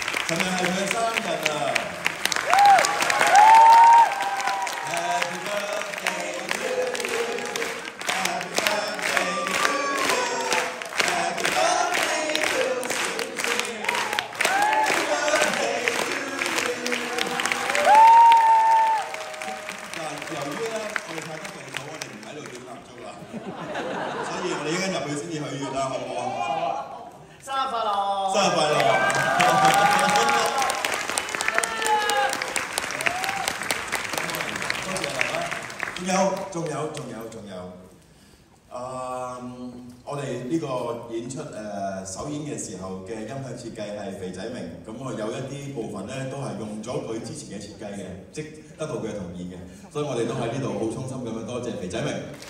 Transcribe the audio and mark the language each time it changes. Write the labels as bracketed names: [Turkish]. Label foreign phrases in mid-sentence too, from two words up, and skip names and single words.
[Cantonese] 琴日係佢嘅生日啊！ [English] Happy birthday to you, Happy birthday to you, Happy birthday to you, Happy birthday to you。 [Cantonese] 嗱，由於咧我哋太多病草，我哋唔喺度點蠟燭啦，所以我哋依家入去先至許願啦，好唔好啊？生日快樂！生日快樂！仲有，我哋呢個演出首演嘅時候嘅音響設計係肥仔明，咁我有一啲部分咧都係用咗佢之前嘅設計嘅，即得到佢嘅同意嘅，所以我哋都喺呢度好衷心咁樣多謝肥仔明。